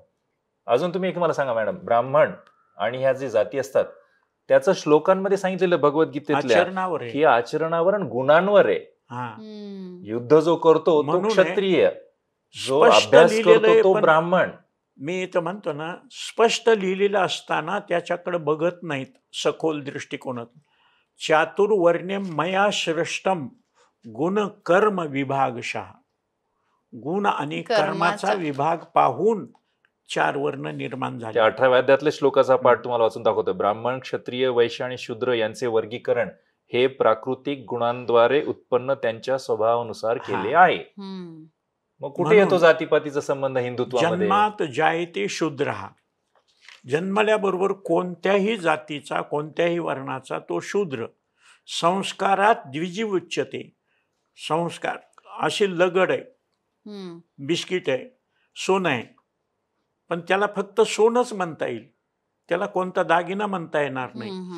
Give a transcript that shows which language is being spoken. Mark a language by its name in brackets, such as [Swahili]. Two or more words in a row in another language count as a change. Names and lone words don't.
[Marathi] अजून तुम्ही एक मला सांगा मॅडम, ब्राह्मण आणि ह्या जे जाती असतात त्याचं श्लोकांमध्ये सांगितलेलं भगवद्गीतेतल्या आचरणावर आहे. की आचरणावर आणि गुणांवर आहे. हा युद्ध जो करतो तो म्हणून आहे, क्षत्रिय, जो स्पष्ट अभ्यास लिहिलेलं करतो आहे, तो पण ब्राह्मण. मी तर म्हणतो ना, स्पष्ट लिहिलेलं असताना त्याच्याकडे बघत नाहीत सखोल दृष्टिकोनातून. [Sanskrit] चातुर्वर्ण्यम मया श्रेष्ठम गुण कर्म विभागशः. [Marathi] गुण आणि कर्माचा विभाग पाहून 4 वर्ण निर्माण झाले. त्या 18व्या अध्यायातल्या श्लोकाचा पाठ तुम्हाला वाचून दाखवतोय. ब्राह्मण, क्षत्रिय, वैश्य आणि शूद्र यांचे वर्गीकरण हे प्राकृतिक गुणांद्वारे उत्पन्न त्यांच्या स्वभावानुसार केले आहे. मग कुठे म्हणून येतो जातीपातीचा संबंध हिंदुत्वामध्ये? [Sanskrit] जन्मात जायते शूद्रः. [Marathi] जन्मल्याबरोबर कोणत्याही जातीचा कोणत्याही वर्णाचा तो शूद्र. [Sanskrit] संस्कारात द्विजीव उच्यते. [Marathi] संस्कार असे लगड आहे, बिस्किट आहे, सोनं आहे, पण त्याला फक्त सोनच म्हणता येईल, त्याला कोणता दागिना म्हणता येणार नाही.